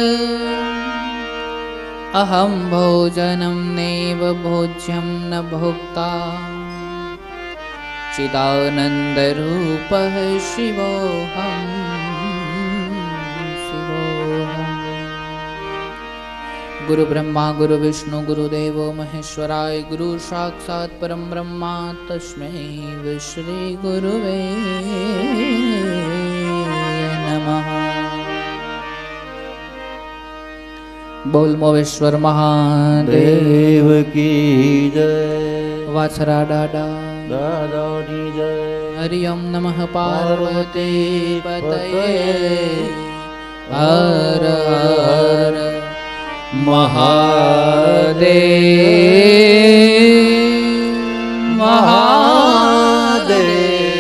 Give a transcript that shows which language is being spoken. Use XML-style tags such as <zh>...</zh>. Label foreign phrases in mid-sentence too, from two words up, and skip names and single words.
<sa>अहं भोजनं नैव भोज्यं न भोक्ता चिदानन्दरूपः शिवोऽहम् गुरु ब्रह्मा गुरु विष्णु गुरुदेवो महेश्वराय गुरु साक्षात् परम ब्रह्मा तस्मै श्री गुरुवे नमः।</sa> <hi>बोल मोवेश्वर महादेव देव की जय वाछरा डाडा दादा की जय</hi> <sa>हरि ओम नमः पार्वती पतये हर हर महादेव महादेव।</sa>